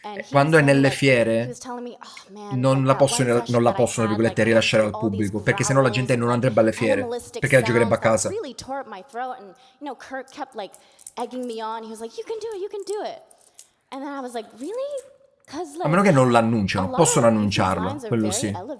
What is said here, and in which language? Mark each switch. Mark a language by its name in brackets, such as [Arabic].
[Italian] Quando è nelle fiere non la possono, tra virgolette, rilasciare al pubblico, perché sennò la gente non andrebbe alle fiere, perché la giocherebbe a casa. [English] Really tore up my throat, and Kirk kept like egging me on. He was like, "You can do it, you can do it." And then I was like, "Really?" [Italian] A meno che non l'annunciano, possono annunciarla, quello sì.